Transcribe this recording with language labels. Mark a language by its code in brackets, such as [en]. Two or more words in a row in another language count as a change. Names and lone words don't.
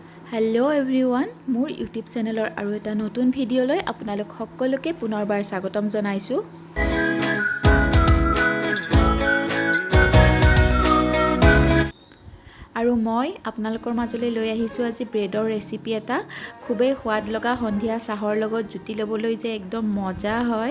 [en] hello everyone [as] মোৰ ইউটিউব চেনেলৰ আৰু এটা নতুন ভিডিঅ'লৈ আপোনালোক সকলোকে পুনৰবাৰ স্বাগতম জনাইছো। আৰু মই আপোনালোকৰ মাজলৈ লৈ আহিছো আজি ব্ৰেডৰ ৰেচিপি এটা খুবেই সোৱাদ লগা সন্ধিয়া চাহৰ লগত জুতি লবলৈ যে একদম মজা হয়।